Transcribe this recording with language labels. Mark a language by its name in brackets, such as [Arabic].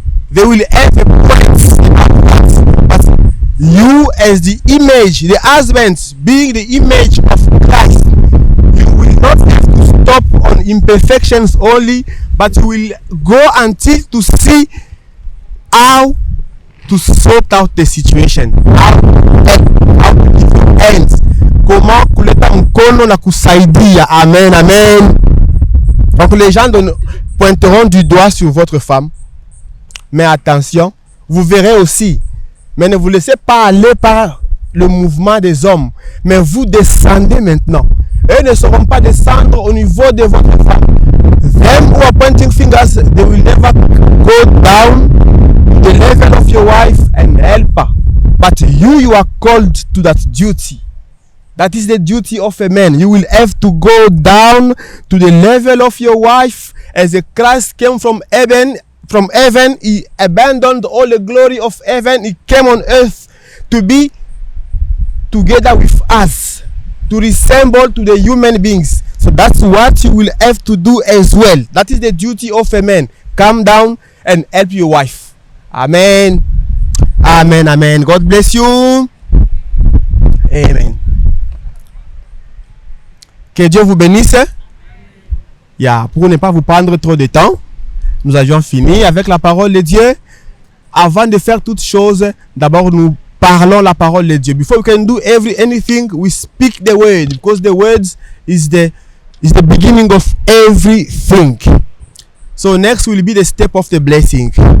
[English] They will have a point. But you as the image, the husband being the image of Christ, you will not have to stop on imperfections only, but you will go until to see how to sort out the situation, how to give you hands, comment [Swahili] kuleta mkono na kusaidia. [English] Amen, amen. [French] Donc les gens pointeront du doigt sur votre femme, mais attention, vous verrez aussi, mais ne vous laissez pas aller par le mouvement des hommes, mais vous descendez maintenant. Eux ne sauront pas descendre au niveau de votre femme. [English] Them who are pointing fingers, they will never go down to the level of your wife and help her. But you are called to that duty. That is the duty of a man. You will have to go down to the level of your wife, as a Christ came from heaven. From heaven, he abandoned all the glory of heaven. He came on earth to be together with us, to resemble to the human beings. So that's what you will have to do as well. That is the duty of a man. Come down and help your wife. Amen. Amen, amen. God bless you. Amen. [French] Que Dieu vous bénisse. Pour ne pas vous prendre trop de temps, nous avions fini avec la parole de Dieu. Avant de faire toutes choses, d'abord nous parlons la parole de Dieu. [English] Before we can do anything, we speak the word, because the words is the beginning of everything. So next will be the step of the blessing.